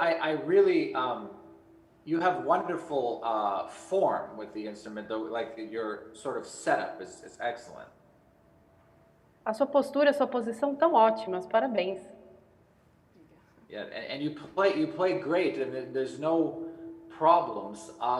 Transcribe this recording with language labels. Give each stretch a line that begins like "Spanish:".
English: I really, you have wonderful form with the instrument, though. Like your sort of setup is excellent.
Portuguese: A sua postura, a sua posição tão ótimas, parabéns.
English: Yeah, and you play great, and there's no problems.